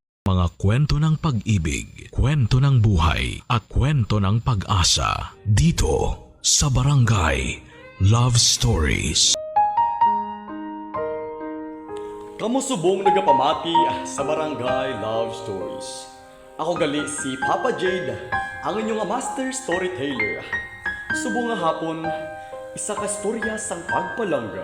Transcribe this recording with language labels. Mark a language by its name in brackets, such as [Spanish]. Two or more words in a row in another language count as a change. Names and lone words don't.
[Filipino] mga kwento ng pag-ibig, kwento ng buhay, at kwento ng pag-asa dito sa Barangay Love Stories. [Hiligaynon] Kamusubong nagapamati sa Barangay Love Stories. Ako gali si Papa Jade, ang inyong [English] master storyteller. [Hiligaynon] Subong nga hapon, isa ka storya sang pagpalangga.